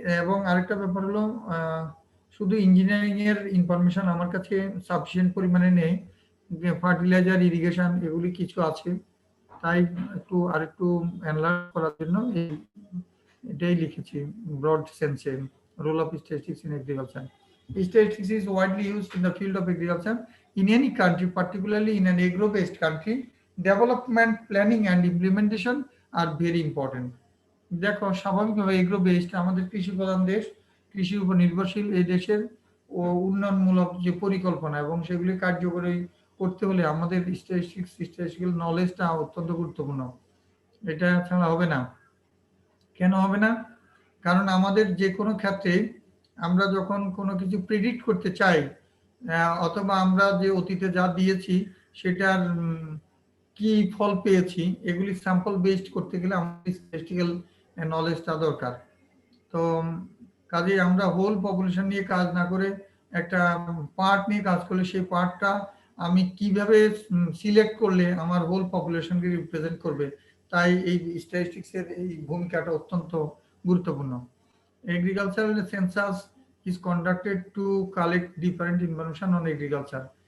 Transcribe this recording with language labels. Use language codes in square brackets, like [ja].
[bn] এবং আরেকটা ব্যাপার হলো শুধু ইঞ্জিনিয়ারিং এর ইনফরমেশন আমার কাছে সাফিসিয়েন্ট পরিমাণে নেই, ফার্টিলাইজার, ইরিগেশন এগুলি কিছু আছে। তাই আরেকটু এনলার্জ করার জন্য এটাই লিখেছি ব্রড সেন্সে, [en] Role of statistics in agriculture. Statistics is widely used in the field of agriculture in any country, particularly in an agro-based country. Development, planning and implementation are very important. [bn] দেখো স্বাভাবিকভাবে agro based, আমাদের কৃষি প্রধান দেশ, কৃষির উপর নির্ভরশীল এই দেশের উন্নয়নমূলক যে পরিকল্পনা এবং সেগুলি কার্যকরী করতে হলে আমাদের স্ট্যাটিস্টিক্যাল নলেজটা অত্যন্ত গুরুত্বপূর্ণ। এটা ছাড়া হবে না। কেন হবে না? কারণ আমাদের যে কোনো ক্ষেত্রে আমরা যখন কোনো কিছু প্রেডিক্ট করতে চাই, অথবা আমরা যে অতীতে যা দিয়েছি সেটার কি ফল পেয়েছি, এগুলি স্যাম্পল বেসড করতে গেলে আমাদের স্ট্যাটিস্টিক্যাল নলেজটা দরকার। তো কাজেই আমরা হোল পপুলেশন নিয়ে কাজ না করে একটা পার্ট নিয়ে কাজ করলে সেই পার্টটা আমি কিভাবে সিলেক্ট করলে আমার হোল পপুলেশনকে রিপ্রেজেন্ট করবে, তাই এই স্ট্যাটিস্টিক্সের এই ভূমিকাটা অত্যন্ত গুরুত্বপূর্ণ। [en] Agricultural census is conducted to collect different information on agriculture.